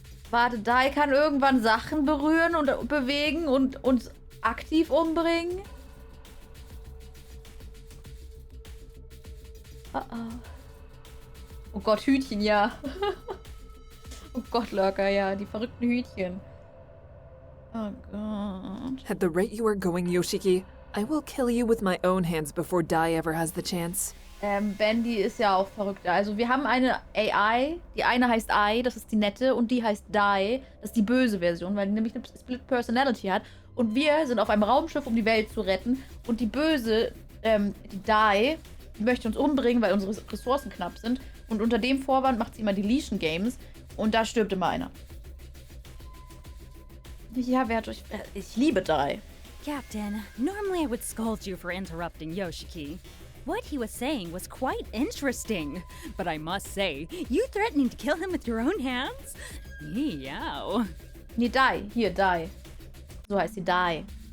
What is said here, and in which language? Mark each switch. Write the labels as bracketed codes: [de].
[de] Warte, Dai kann irgendwann Sachen berühren und bewegen und uns aktiv umbringen? Oh Gott, Hütchen, ja. Oh Gott, Lurker, ja, die verrückten Hütchen. Oh Gott. [en] At the rate you are going, Yoshiki, I will kill you with my own hands before Dai ever has the chance. [de] Bandy ist ja auch verrückt. Also wir haben eine AI, die eine heißt Ai, das ist die nette, und die heißt Dai, das ist die böse Version, weil die nämlich eine Split Personality hat. Und wir sind auf einem Raumschiff, um die Welt zu retten. Und die böse, die Dai, die möchte uns umbringen, weil unsere Ressourcen knapp sind. Und unter dem Vorwand macht sie immer Deletion Games. Und da stirbt immer einer. Ja, ich liebe Dai. [en] Captain, normally I would scold you for interrupting Yoshiki. What he was saying was quite interesting, but I must say, you threatening to kill him with your own hands? Meow. [de] Nee, Dai. Hier, Dai. So heißt sie, Dai.